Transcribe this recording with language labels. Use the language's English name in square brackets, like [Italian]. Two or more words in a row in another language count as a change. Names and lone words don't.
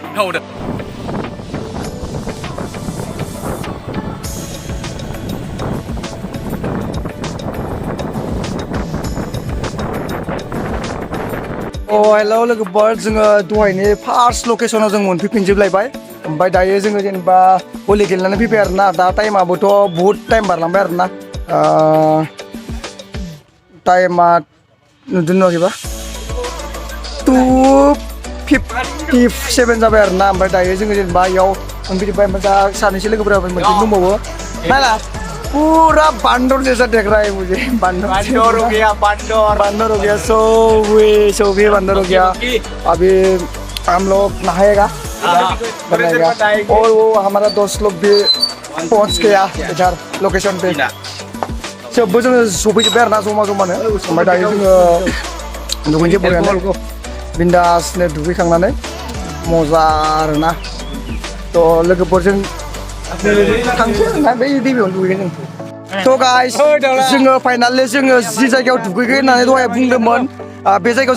[Bodo] हेल' लोगोफोर जोङो दहायनि फार्स्ट लकेसनाव जों मोनफैफिनजोबलायबाय ओमफ्राय दायो जोङो जेनेबा भलि गेलेनानै फैबाय आरोना दा टाइमाबोथ' बहुद टाइम बारलांबाय आरोना टाइमा नुदों नुवाखैबा 2:57 जाबाय आरोना ओमफ्राय दायो जोङो जेनेबा इयाव मोनफैजोब्बाय ओमफ्य दा सानैसो लोगोफोरा मोनसे दंबावो नायला [Hindi] पूरा बांदर जैसा देख रहा है मुझे बांदर हो गया सब बांदर हो गया अभी हम लोग नहाएगा और वो हमारा दोस्त लोग भी पहुंच गया इधर लोकेशन पे [Bodo] सबबो जोङो सफैजोब्बाय आरोना जमानो ओमफ्राय दायो जोङो दुगैनोसै बरियानो बिन्दासनो दुगैखांनानै मजा आरोना थ' लोगोफोरजों थांसै आरोना बै दैमायावनो दुगैगोन जों थ' गाइस जोङो फाइनालि जोङो जि जायगायाव दुगैगोन होननानै दहाय बुंदोंमोन बे जायगायाव